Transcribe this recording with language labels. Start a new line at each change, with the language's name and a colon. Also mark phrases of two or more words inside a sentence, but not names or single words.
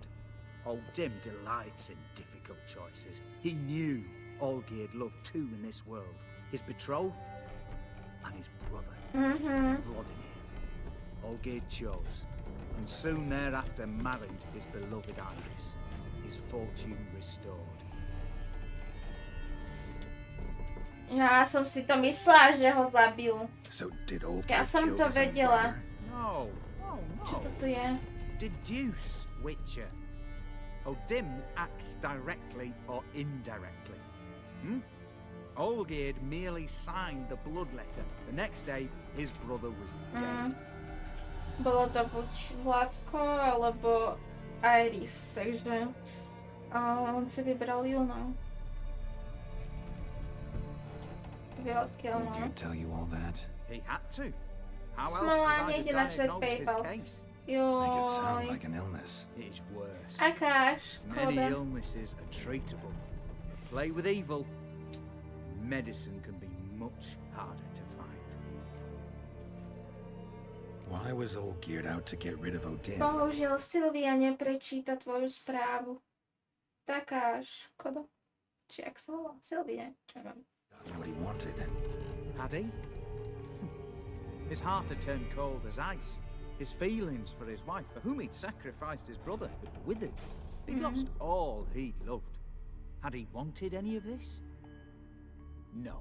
English: Odin delights in difficult choices. He knew Olgierd loved two in this world, his betrothed and his brother, Vladimir. Olgierd chose, and soon thereafter married his beloved Iris, his fortune restored.
Slovak: Ja som si to myslela, že ho zabil.
English: So did Olgierd
Slovak: Ja som
English: kill
Slovak: to
English: his own
Slovak: vedela.
English: brother? No, no,
Slovak: Čo to
English: no.
Slovak: tu je?
English: Deduce, Witcher. Odin acts directly or indirectly. Olgierd merely signed the blood letter. The next day, his brother was dead.
Slovak: Bolo to buď Vládko, alebo Iris, takže on si vybral ju, no. Vie odkiaľ, no.
English: Olgierd tell you all that? He had to. How else
Slovak: Smola,
English: was I
Slovak: nejde to načítať
English: diagnose his
Slovak: PayPal.
English: case? Make it sound
Slovak: Joj.
English: like an illness. It is worse.
Slovak: Aká
English: Many
Slovak: škoda.
English: illnesses are treatable. Play with evil. Medicine can be much harder to find. Why was Olgierd out to get rid of Odin?
Slovak: Bohužiaľ, Sylvia neprečíta tvoju správu. Taká škoda. Či jak sa volá? Sylvia, neviem.
English: What he wanted. Had he? His heart had turned cold as ice. His feelings for his wife, for whom he'd sacrificed his brother, had withered. He'd lost all he'd loved. Had he wanted any of this? No.